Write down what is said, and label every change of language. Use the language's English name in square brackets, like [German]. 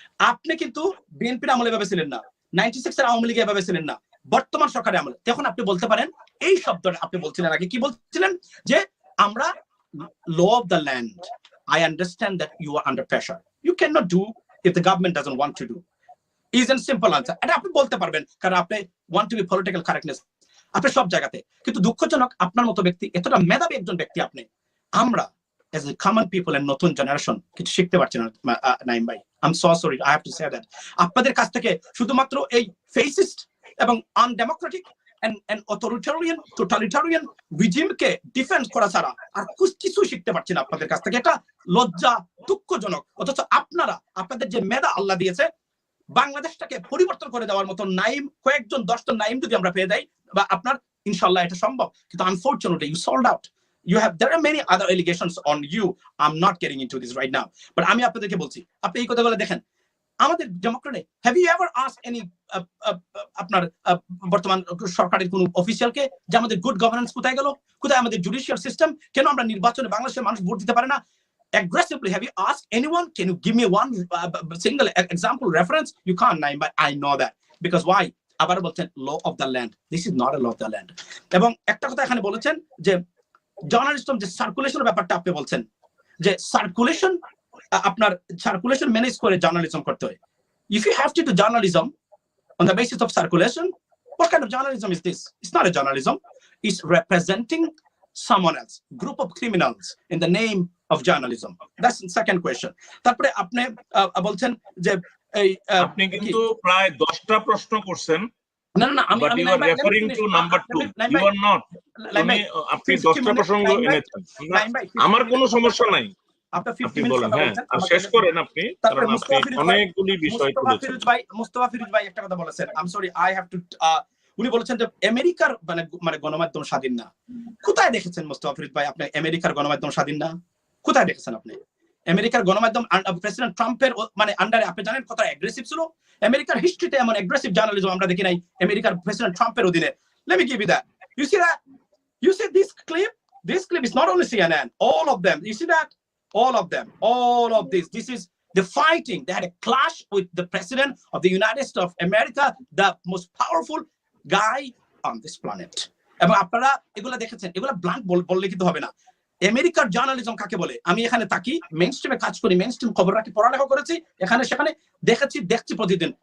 [Bangla] আপনি কিন্তু বিএনপির আমলে ভেবেছিলেন না, 96 এর আওয়ামী লীগের ভেবেছিলেন না, বর্তমান সরকারের আমলে। তখন আপনি বলতে পারেন এই শব্দটা আপনি বলছিলেন আগে, কি বলছিলেন? যে আমরা [English] law of the land. I understand that you are under pressure. You cannot do if the government doesn't want to do. Is a simple answer. [Bangla] এটা আপনি বলতে পারবেন কারণ আপনি [English] want to be political correctness [Bangla] আপনি সব জায়গাতে। কিন্তু দুঃখজনক আপনার মতো ব্যক্তি, এতটা মেধাবী একজন ব্যক্তি আপনি, আমরা [English] as a common people and [Bangla] নতুন জেনারেশন কিছু শিখতে পারছি না নাইম ভাই। [English] I'm so sorry, I have to say that. [Bangla] আপনাদের কাছ থেকে শুধুমাত্র এই ফেসিস্ট এবং undemocratic [English] and authoritarian totalitarian regime [Bangla] K defend করা ছাড়া আর কিছু শিখতে পারছি না আপনাদের কাছ থেকে। এটা লজ্জা দুঃখজনক। অথচ আপনারা আপনাদের যে মেধা আল্লাহ দিয়েছে বাংলাদেশটাকে পরিবর্তন করে দেওয়ার মতো নাইম কয়েকজন 10জন নাইম যদি আমরা পেয়ে যাই বা আপনার ইনশাআল্লাহ এটা সম্ভব, কিন্তু [English] Unfortunately you sold out. There are many other allegations on you. I'm not getting into this right now, but [Bangla] আমি আপনাদেরকে বলছি, আপনি এই কথাগুলো দেখেন আমাদের ডেমোক্রেটে [English] have you ever asked any [Bangla] আপনার বর্তমান সরকারের কোন অফিসিয়ালকে যে আমাদের গুড গভর্নেন্স কোথায় গেল, কোথায় আমাদের জুডিশিয়াল সিস্টেম, কেন আমরা নির্বাচনে বাংলাদেশের মানুষ ভোট দিতে পারে না? [English] Aggressively, have you asked anyone? Can you give me one single example reference? You can't name, but I know that because why? [Bangla] আবার বলছেন [English] law of the land. This is not a law of the land. [Bangla] এবং একটা কথা এখানে বলেছেন যে journalism যে সার্কুলেশনের ব্যাপারটা আপনি বলছেন যে সার্কুলেশন আপনার সার্কুলেশন ম্যানেজ করে জার্নালিজম করতে হয়। [English] If you have to do journalism on the basis of circulation, what kind of journalism is this? It's not a journalism. It's representing someone else, group of criminals in the name of journalism. That's the second question. [Bangla] তারপরে আপনি বলছেন যে এই আপনি কিন্তু প্রায় 10টা প্রশ্ন করছেন। না না আমি [English] you are referring to number 2. You are not. [Bangla] আপনি 10টা প্রসঙ্গ এনেছেন। আমার কোনো সমস্যা নাই। আপনি বলেন, হ্যাঁ, আর শেষ করেন আপনি, কারণ আপনি অনেকগুলি বিষয় তুলেছেন। মুস্তাফা ফিরোজ ভাই একটা কথা বলেছেন, [English] I am sorry I have to, [Bangla] উনি বলেছেন যে আমেরিকার মানে গণমাধ্যম স্বাধীন না। কোথায় দেখেছেন মুস্তাফা ফিরোজ ভাই আপনি আমেরিকার গণমাধ্যম স্বাধীন না? কোথায় দেখেছেন আপনি আমেরিকার গণমাধ্যম প্রেসিডেন্ট ট্রাম্পের মানে আন্ডারে? আপনি জানেন কত অ্যাগ্রেসিভ ছিল আমেরিকার হিস্ট্রিতে? এমন অ্যাগ্রেসিভ জার্নালিজম আমরা দেখি নাই আমেরিকার প্রেসিডেন্ট ট্রাম্পের অধীনে। [English] Let me give you that. You see that? You see this clip? This clip is not only CNN, all of them. You see that? All of them, all of this. This is the fighting. They had a clash with the president of the United States of America, the most powerful guy on this planet. [Bangla] এবং আপনারা এগুলা দেখেছেন, এগুলা blank বললে কিন্তু হবে না। আমেরিকার জার্নালিজম কাকে বলে? আমি এখানে থাকি, মেইনস্ট্রিমে কাজ করি, মেইনস্ট্রিম খবর রাখি, পড়ালেখা করেছি, এখানে সেখানে দেখছি প্রতিদিন।